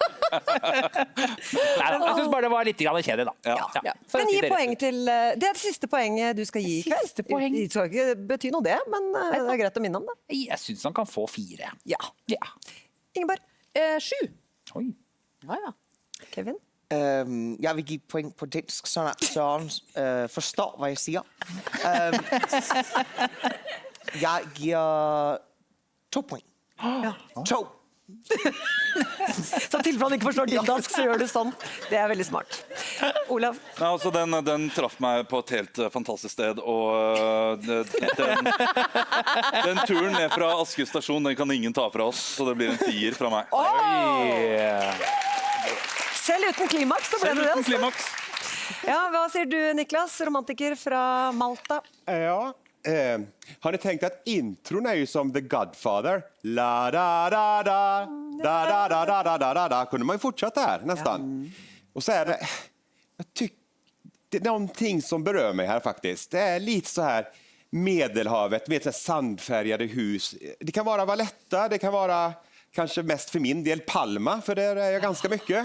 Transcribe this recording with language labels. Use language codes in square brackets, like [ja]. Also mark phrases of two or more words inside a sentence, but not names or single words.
[no] Nei, jeg synes bare det var litt kjedelig da. Ja. Men gi poeng til, det er det siste poenget du skal gi i kveld. Det skal ikke bety noe det, men det er greit å minne om det. Jeg synes han kan få 4. Ja. Ingeborg? 7. Oi. Ja. Kevin? [da] Jeg vil give point på dansk, sånn at Søren forstår, hva jeg sier. [no] Jeg gir 2 poeng. 2. Så tilfelle han ikke forstår din dansk, så gjør du sånn. Det er veldig smart. Olav? Nei, altså, den traff meg på et helt fantastisk sted, og den turen ned fra Aske stasjon, den kan ingen ta fra oss, så det blir en 4 fra meg. Selv uten klimaks, så ble det det. Uten klimaks. Ja, hva sier du, Niklas, romantiker fra Malta? Ja. [sv] Har ni tänkt att intron är ju som The Godfather? La da da da da da da da da da da da. Kunde man ju fortsätta här nästan. Och så är det, det är någonting som berör mig här faktiskt. Det är lite så här Medelhavet, vet, så här sandfärgade hus. Det kan vara Valletta, det kan vara kanske mest för min del Palma, för där är jag ganska mycket.